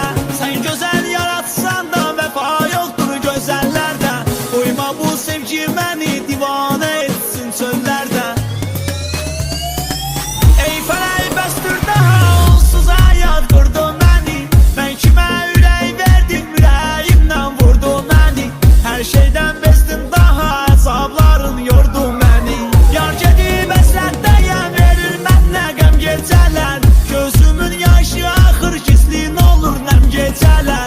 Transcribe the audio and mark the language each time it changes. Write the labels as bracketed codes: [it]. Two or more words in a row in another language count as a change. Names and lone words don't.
[tr] Sen güzel yaratsan da vefa yoktur gözellerde. Uyma bu sevgi beni divane etsin çöllerde. [az] Ey fələk bəstir daha onsuz [tr] hayat kurdu beni. Ben kime [az] ürək verdim, ürəyimdən vurdu məni. [tr] Her şeyden bezdim daha, [az] əzabların yordu məni. Yar gedib əsrətdəyəm, verir mənə qəm gecələr. Gözümün yaşı axır, gizlin olur nəm gecələr.